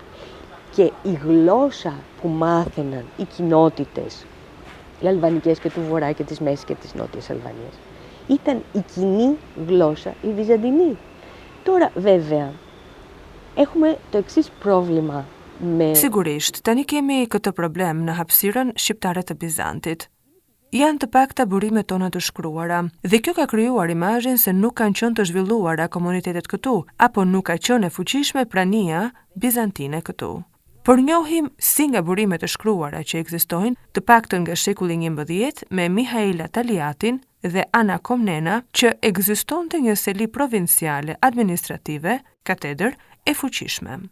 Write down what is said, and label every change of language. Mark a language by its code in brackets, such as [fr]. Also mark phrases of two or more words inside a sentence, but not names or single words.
[el] Και η γλώσσα που μάθαιναν οι κοινότητες οι αλβανικές και του Βορρά και της Μέσης και της Νότιας Αλβανίας. Ήταν η κοινή γλώσσα η βυζαντινή. Τώρα βέβαια έχουμε το εξής πρόβλημα με... [sq] Sigurisht, tani kemi këtë problem në hapësirën shqiptare të Bizantit. Janë të pakta burimet tona të shkruara, dhe kjo ka krijuar imazhin se nuk kanë qenë të zhvilluara komunitetet këtu, apo nuk ka qenë e fuqishme prania bizantine këtu. Por njohim si nga burimet të shkruara që ekzistojnë, të paktën nga shekulli 11 me Mihaila Taliatin dhe Ana Komnena, që ekzistonte një seli provinciale administrative, katedër e fuqishme.